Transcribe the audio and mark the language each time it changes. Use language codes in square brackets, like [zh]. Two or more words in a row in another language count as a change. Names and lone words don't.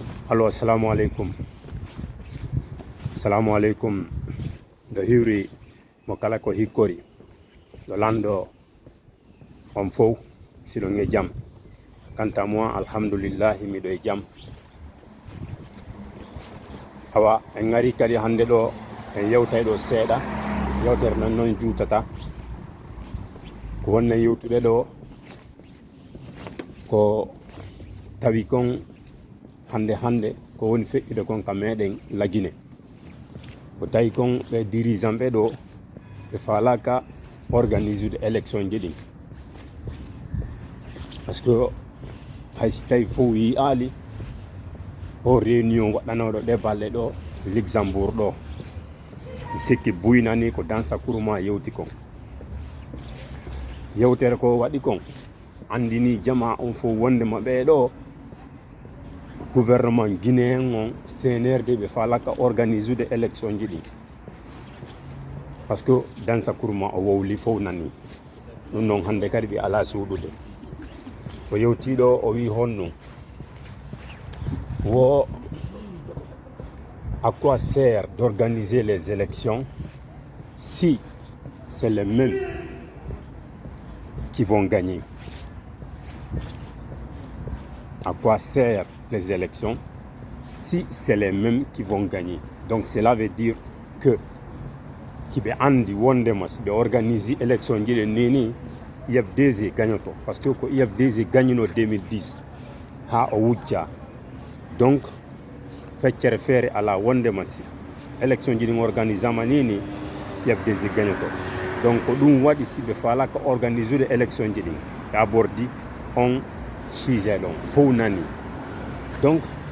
[ar] Allo، السلام عليكم. السلام عليكم. [ff] Do hiwri mo kala ko hikkori do lando on fof siɗo nge jam. Kanta moi alhamdulillahi miɗo e jam. Awa en ngari kadi hande ɗo en yewtay ɗo seeɗa yewtere nan noon juutata ko wonna yewtude ɗo ko tawi kon hande ko woni feƴƴude kon ka meɗen lagine ko tawi kon ɓe dirigeant ɓe ɗo ɓe falaka organise ude élection ji ɗin par ce que haysi tawi fof yi aali o réunion waɗanoɗo ɗe balɗe ɗo Luxembourg ɗo mi sikki buynani ko dans sakuruma yewti kon yewtere ko waɗi kon andini jama on fof wondema ɓe ɗo [fr] gouvernement guinéen [ff] on CNRD ɓe falaka organise ude élection ji ɗin par ce que dans sakuruma o wowli fof nani ɗum noon hande kadi ɓe ala suuɗude o yewtiɗo o wi honno wo [fr] à quoi sert d'organiser les élections si c'est les mêmes qui vont gagner? À quoi servent les élections si c'est les mêmes qui vont gagner? Donc cela veut dire que [ff] kiɓe andi wondema si ɓe organise élection ji ɗe nini IFDG gagnoto par ce que ko IFDG gagnino 2010 ha o wujja donc feccere feere ala wondema si élection ji ɗin organisama nini IFDG gagnoto donc ko ɗum waɗi si ɓe falaka organise ude élection ji ɗin ɓe abordi on sujet ɗon fof nani donc